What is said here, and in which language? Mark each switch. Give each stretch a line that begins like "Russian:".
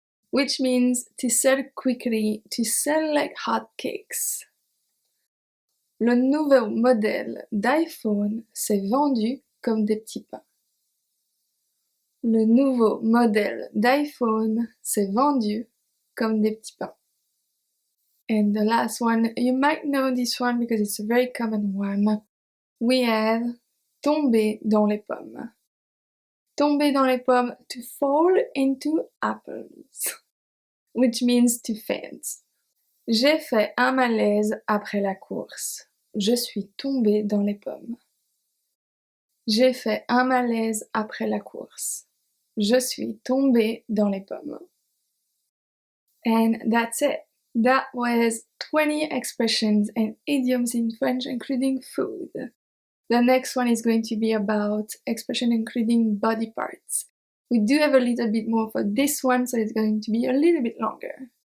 English: Which means to sell quickly, to sell like hot cakes.
French: Le nouveau modèle d'iPhone s'est vendu comme des petits pains. Le nouveau modèle d'iPhone s'est vendu comme des petits pains.
English: And the last one, you might know this one because it's a very common one. We have tomber dans les pommes. Tomber dans les pommes, to fall into apples, which means to faint.
French: J'ai fait un malaise après la course. Je suis tombée dans les pommes. J'ai fait un malaise après la course. Je suis tombée dans les pommes.
English: And that's it. That was 20 expressions and idioms in French, including food. The next one is going to be about expression including body parts. We do have a little bit more for this one, so it's going to be a little bit longer.